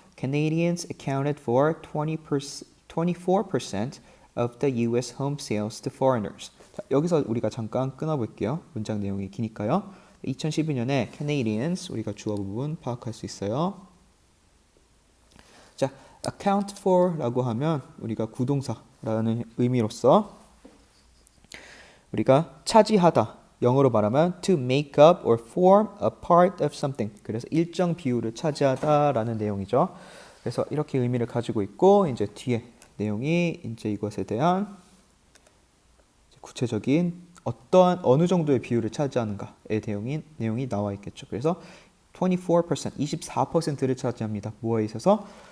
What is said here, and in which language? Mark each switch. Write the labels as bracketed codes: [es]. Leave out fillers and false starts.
[ko] Canadians [en] accounted for 24% of the US home sales to foreigners. [ko] 자, 여기서 우리가 잠깐 끊어볼게요. 문장 내용이 기니까요. 2012년에 Canadians 우리가 주어 부분 파악할 수 있어요. 자, account for 라고 하면 우리가 구동사라는 의미로서 우리가 차지하다 영어로 말하면 [en] to make up or form a part of something. [ko] 그래서 일정 비율을 차지하다라는 내용이죠. 그래서 이렇게 의미를 가지고 있고 이제 뒤에 내용이 이제 이것에 대한 구체적인 어느 정도의 비율을 차지하는가의 내용이 나와 있겠죠. 그래서 24%를 차지합니다. 뭐에 있어서?